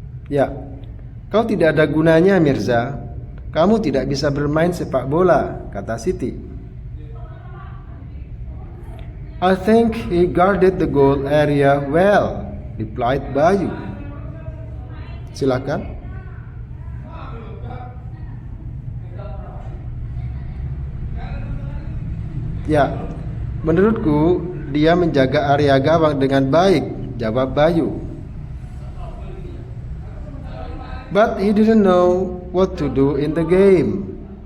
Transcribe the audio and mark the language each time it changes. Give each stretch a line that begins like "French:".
Indonesian: Ya, kau tidak ada gunanya, Mirza. Kamu tidak bisa bermain sepak bola, kata Siti.
English: I think he guarded the goal area well, replied Bayu.
Indonesian: Silakan. Ya, menurutku dia menjaga area gawang dengan baik, jawab Bayu.
English: But he didn't know what to do in the game.